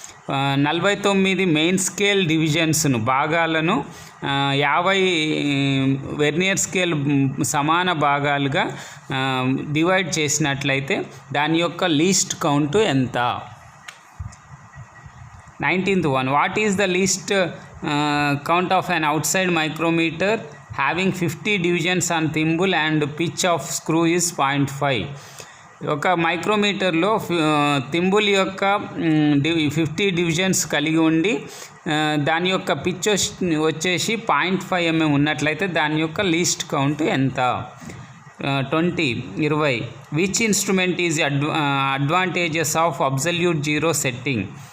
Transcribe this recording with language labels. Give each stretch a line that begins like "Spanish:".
Telugu: 49 main scale డివిజన్స్ను భాగాలను 50 vernier scale సమాన భాగాలుగా డివైడ్ చేసినట్లయితే దాని యొక్క లీస్ట్ కౌంట్ ఎంత?
English: 19th one, what is the least count of an outside micrometer having 50 divisions on thimble and pitch of screw is 0.5.
Telugu: ఒక మైక్రోమీటర్లో thimble యొక్క 50 divisions కలిగి ఉండి దాని యొక్క పిచ్ వచ్చేసి 0.5 mm ఉన్నట్లయితే దాని యొక్క లీస్ట్ కౌంట్ ఎంత?
English: 20 which instrument is advantages of absolute zero setting?